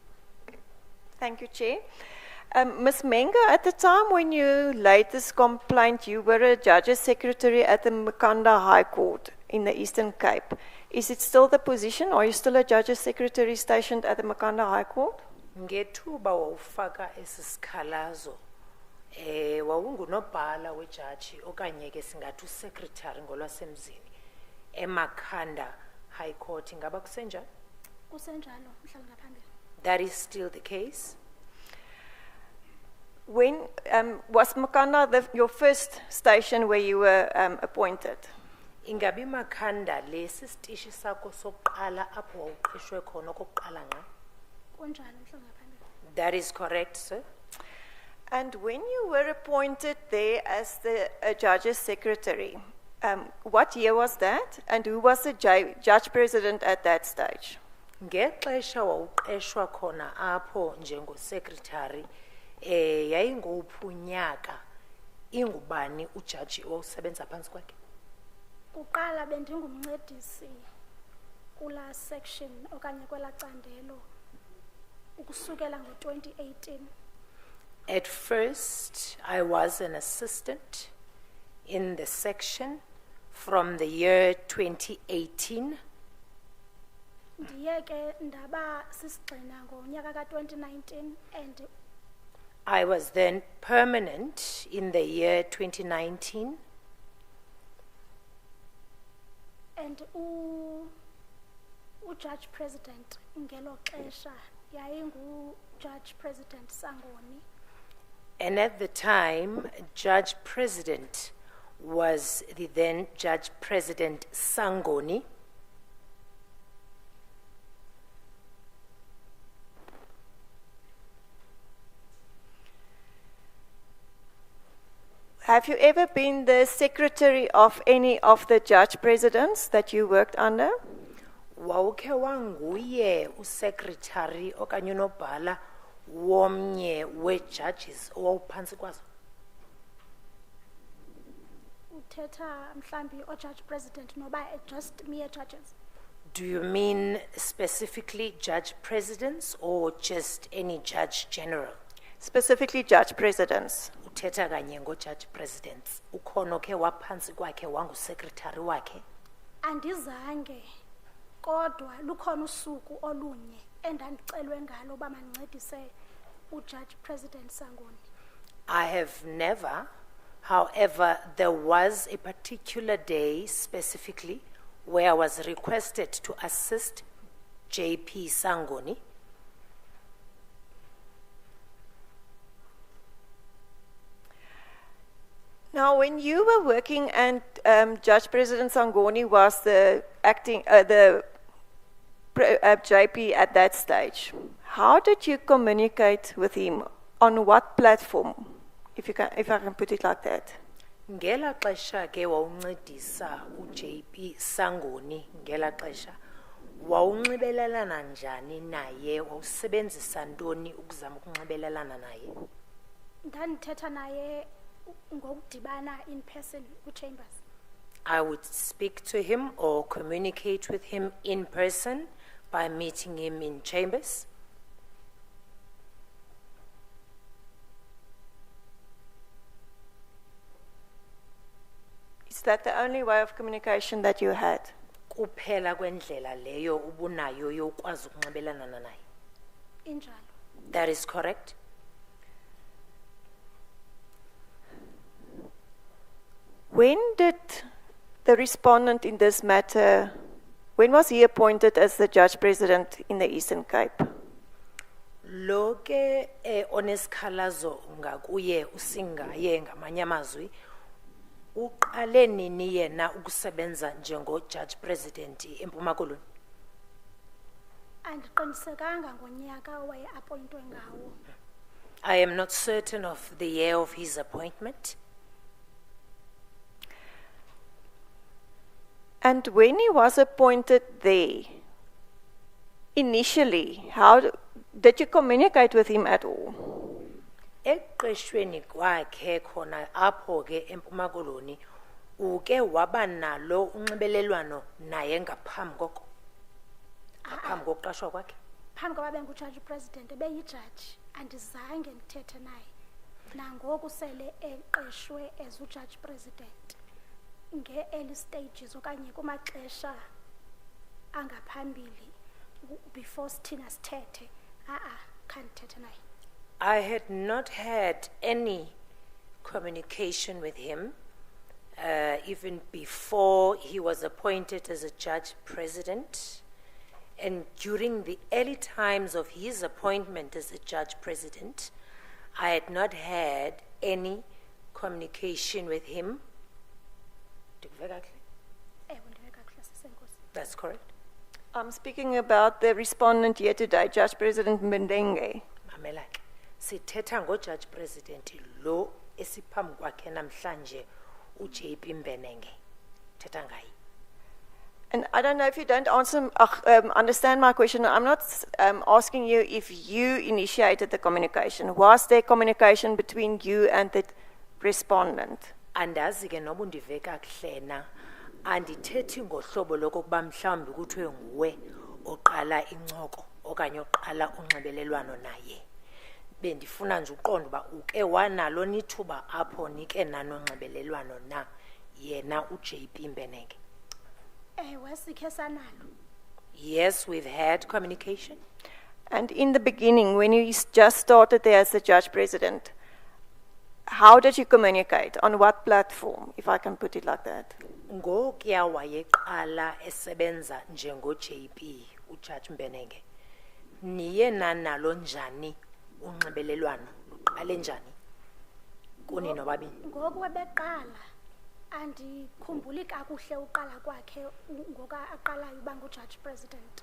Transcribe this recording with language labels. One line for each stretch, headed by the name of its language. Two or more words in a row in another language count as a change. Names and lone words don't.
English: Thank you, Chair. Ms. Mbenenge, at the time when you laid this complaint, you were a judge's secretary at the Makanda High Court in the Eastern Cape. Is it still the position? Are you still a judge's secretary stationed at the Makanda High Court?
Xhosa: Ngethuba wawufaka esi sikhalazo wawungunobhala wejaji okanye ke singathi usecretary ngolwasemzini eMakhanda High Court. Ingaba kusenjalo? Kusenjalo, mhlali ngaphambili.
English: That is still the case. When was Makanda your first station where you were appointed?
Xhosa: Ingabi Makhanda lesi sitishi sakho sokuqala apho wawuqeshwe khona okokuqala nqa? Kunjalo, mhlali ngaphambili.
English: That is correct, sir. And when you were appointed there as the judge's secretary, what year was that? And who was the judge president at that stage?
Xhosa: Ngexesha wawuqeshwa khona apho njengosecretary yayinguphi unyaka, ingubani ujaji owusebenza phansi kwakhe? Kuqala bendingumncedisi kula section okanye kwela candelo ukusukela ngo-2018.
English: At first, I was an assistant in the section from the year 2018.
Xhosa: Ndiye ke ndaba sisigxina ngonyaka ka-2019 and
English: I was then permanent in the year 2019.
Xhosa: And Judge President ngelo xesha yayingu Judge President Sangoni.
English: And at the time, Judge President was the then Judge President Sangoni. Have you ever been the secretary of any of the judge presidents that you worked under?
Xhosa: Wawukhe wanguye uSecretary okanye unobhala womnye we-judges owawuphantsi kwazo? Uthetha mhlambi o Judge President noba
English: just mere judges. Do you mean specifically judge presidents or just any judge general? Specifically judge presidents.
Xhosa: Uthetha kanye ngo-
English: judge presidents.
Xhosa: Ukhona okhe waphansi kwakhe wangu-secretary wakhe? Andizange kodwa lukhona usuku olunye endandicelwe ngalo uba mandincedise uJudge President Sangoni.
English: I have never, however, there was a particular day specifically where I was requested to assist JP Sangoni. Now, when you were working and Judge President Sangoni was the JP at that stage, how did you communicate with him? On what platform, if I can put it like that?
Xhosa: Ngela xesha ke wawuncedisa uJP Sangoni ngela xesha wawunxibelelana njani naye, wawusebenzisa ntoni ukuzama ukunxibelelana naye? Ndandithetha naye ngokudibana
English: in person
Xhosa: ku-chambers.
English: I would speak to him or communicate with him in person by meeting him in chambers. Is that the only way of communication that you had?
Xhosa: Kuphela kwendlela leyo ubunayo yokwazi ukunxibelelana naye. Injalo.
English: That is correct. When did the respondent in this matter, when was he appointed as the Judge President in the Eastern Cape?
Xhosa: Loke onesikhalazo ngakuye usingaye ngamanye amazwi uqale nini yena ukusebenza njengo-Judge President eMpuma Koloni? Andiqinisekanga ngonyaka owaye-appointwe ngawo.
English: I am not certain of the year of his appointment. And when he was appointed there, initially, how did you communicate with him at all?
Xhosa: Eqeshweni kwakhe khona apho ke eMpuma Koloni uke waba nalo unxibelelwano naye ngaphambi koko? Ngaphambi kokuqashwa kwakhe? Phambi koba bengu-Judge President ebeyijaji andizange ndithethe naye nangoku sele eqeshwe as uJudge President nge-
English: early stages
Xhosa: okanye kumaxesha angaphambili before sithina sithethe khandithethe naye.
English: I had not had any communication with him even before he was appointed as a Judge President. And during the early times of his appointment as a Judge President, I had not had any communication with him. That's correct. I'm speaking about the respondent here today, Judge President Mbenenge.
Xhosa: Mamelake, sithetha ngo-Judge President lo esiphambi kwakhe namhlanje uJP Mbenenge. Thetha ngaye.
English: And I don't know if you don't understand my question. I'm not asking you if you initiated the communication. Was there communication between you and the respondent?
Xhosa: Andazi ke noba undive kakuhle na andithethi ngohlobo lokokuba mhlawumbi kuthiwe nguwe oqala incoko okanye oqala unxibelelwano naye. Bendifuna nje uqonda uba uke wanalo nithuba apho nike nano nxibelelwano na yena uJP Mbenenge. Sikhe sanalo.
English: Yes, we've had communication. And in the beginning, when you just started there as the judge president, how did you communicate? On what platform, if I can put it like that?
Xhosa: Ngokuya wayeqala esebenza njengo JP uJudge Mbenenge. Niye nalo njani unxibelelwano luqale njani? Kuni nobabini. Ngoku beqala andikhumbuli kakuhle uqala kwakhe ngoka aqalayo uba ngujudge president.